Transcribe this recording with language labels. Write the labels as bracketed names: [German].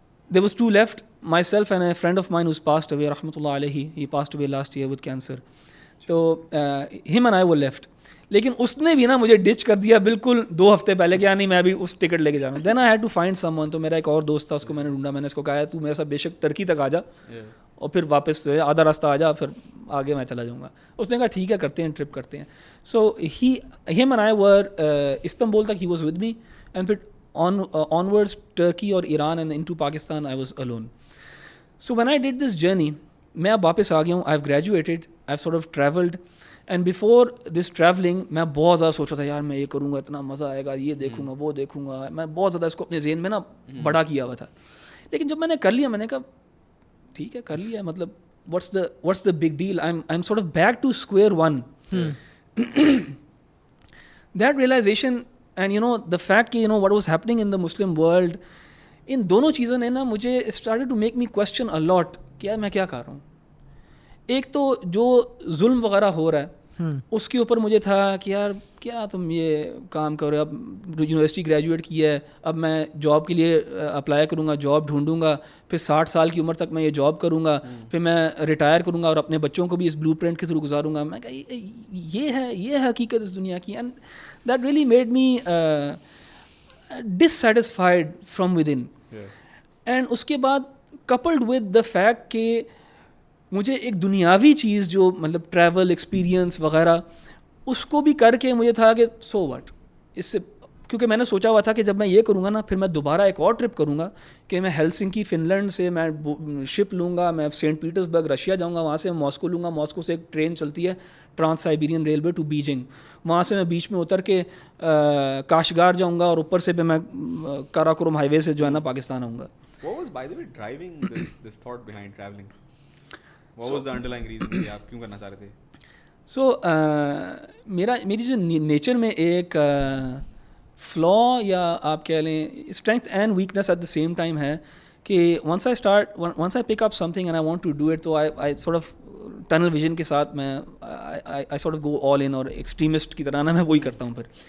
[English] There was 2 left, myself and a friend of mine who's passed away, rahmatullah alayhi. He passed away last year with cancer. So him and I were left. [Urdu] لیکن اس نے بھی نا مجھے Dutch کر دیا بالکل 2 ہفتے پہلے کہ نہیں میں ابھی اس ٹکٹ لے کے جا رہا ہوں. [English] Then I had to find someone. [Urdu] تو میرا ایک اور دوست تھا, اس کو میں نے ڈھونڈا, میں نے اس کو کہا تو میرے ساتھ بے شک ٹرکی تک آ جا اور پھر واپس جو ہے آدھا راستہ آ جا, پھر آگے میں چلا جاؤں گا. اس نے کہا ٹھیک ہے کرتے ہیں, ٹرپ کرتے ہیں. [English] so him and I were [Urdu] Istanbul تک, [English] he was with me, and پھر onwards Turkey اور Iran and into Pakistan I was alone. So when I did this journey, [Urdu] میں اب واپس آ گیا ہوں. [English] I've graduated, I've sort of traveled, and before this traveling [Urdu] میں بہت زیادہ سوچ رہا تھا یار میں یہ کروں گا, اتنا مزہ آئے گا, یہ دیکھوں گا, وہ دیکھوں گا. میں بہت زیادہ اس کو اپنے ذہن میں نا بڑا کیا ہوا تھا. لیکن جب میں نے کر لیا, میں نے کہا ٹھیک ہے کر لیا, مطلب [English] what's the big deal? I'm sort of back to square one. That realization and the fact کہ what was happening in the Muslim world, [Urdu] ان دونوں چیزوں نے نا مجھے [English] started to make me question a lot [Urdu] کہ یار میں کیا کر رہا ہوں. ایک تو جو ظلم وغیرہ ہو رہا ہے اس کے اوپر مجھے تھا کہ یار کیا تم یہ کام کرو, اب یونیورسٹی گریجویٹ کی ہے, اب میں جاب کے لیے اپلائی کروں گا, جاب ڈھونڈوں گا, پھر 60 سال کی عمر تک میں یہ جاب کروں گا, پھر میں ریٹائر کروں گا اور اپنے بچوں کو بھی اس بلو پرنٹ کے تھرو گزاروں گا. میں کہا یہ ہے حقیقت اس دنیا کی. [English] And that really made me dissatisfied from within. [Urdu] And اس کے بعد کپلڈ ود دا فیکٹ کہ مجھے ایک دنیاوی چیز جو مطلب ٹریول ایکسپیرینس وغیرہ اس کو بھی کر کے مجھے تھا کہ [English] so what, [Urdu] اس سے کیونکہ میں نے سوچا ہوا تھا کہ جب میں یہ کروں گا نا پھر میں دوبارہ ایک اور ٹرپ کروں گا کہ میں ہیلسنکی فن لینڈ سے میں شپ لوں گا, میں سینٹ پیٹرسبرگ رشیا جاؤں گا, وہاں سے ماسکو لوں گا, ماسکو سے ایک ٹرین چلتی ہے trans Siberian railway to Beijing, وہاں سے میں بیچ میں اتر کے کاشگار جاؤں گا اور اوپر سے پھر میں کاراکورم ہائی وے سے جو ہے نا پاکستان آؤں گا. [English] What was, by the way, driving this thought behind traveling? What was the underlying reason [Urdu] کہ آپ کیوں کرنا چاہ رہے تھے؟ [English] so [Urdu] میری جو نیچر میں ایک [English] flaw [Urdu] یا آپ کہہ لیں [English] strength and weakness at the same time ہے کہ once I pick up something and I want to do it, تو I sort of tunnel vision کے ساتھ میں I sort of go all in, [Urdu] اور ایکسٹریمسٹ کی طرح نا میں وہی کرتا ہوں پھر.